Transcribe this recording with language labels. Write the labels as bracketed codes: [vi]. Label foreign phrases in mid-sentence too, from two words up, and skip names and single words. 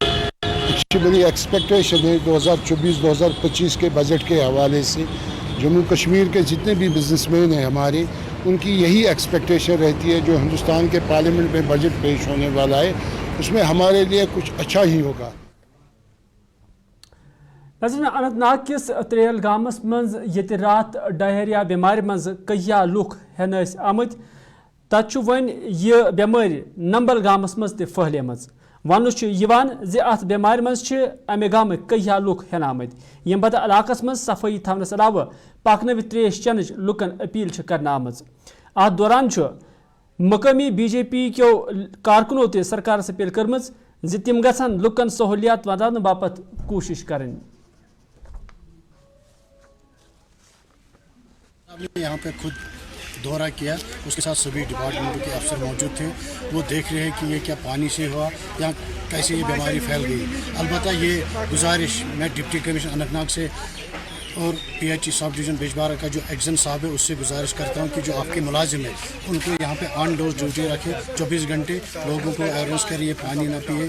[hi] अच्छी बड़ी एक्सपेक्टेशन है 2024-2025 के बजट के हवाले से। जम्मू कश्मीर के जितने भी बिजनेसमैन हैं हमारे, उनकी यही एक्सपेक्टेशन रहती है, जो हिंदुस्तान के पार्लियामेंट में बजट पेश होने वाला है उसमें हमारे लिए कुछ अच्छा ही होगा। [ks] अनंतनाग किस त्रेल गामस मज ये रात डायरिया बीमार मज कहिया लुक हेन आमत تت ون یہ بیماری نمبل گامس مز تہ پھہلیمٕژ وننہٕ یوان زِ اتھ بیمارِ منٛز چھِ امہِ گامٕکۍ کیٚنٛہہ لُکھ ہٮ۪نامٕتۍ ییٚمہِ پتہٕ علاقس منٛز صفٲیی تھاونس علاوٕ پکنٲوِتھ تریش چٮ۪نٕچ لُکن اپیل چھِ کرنہٕ آمٕژ اتھ دوران چھُ مقٲمی BJP کیو کارکنو تہِ سرکارس اپیل کٔرمٕژ زِ تِم گژھن لُکن سہولیات واتناونہٕ باپتھ کوٗشش کرٕنۍ. [hi] यहाँ पे खुद दौरा किया, उसके साथ सभी डिपार्टमेंटों के अफसर मौजूद थे. वो देख रहे हैं कि ये क्या पानी से हुआ या कैसे ये बीमारी फैल गई. अलबत्ता ये गुजारिश मैं [en] deputy commissioner [hi] अनंतनाग से और PHE [en] sub division [hi] बिजबारा का जो एक्शन साहब है उससे गुजारिश करता हूँ कि जो आपके मुलाजिम है उनको यहाँ पे [en] on door duty [hi] रखे, 24 घंटे लोगों को अवेयरनेस करें, ये पानी ना पिए.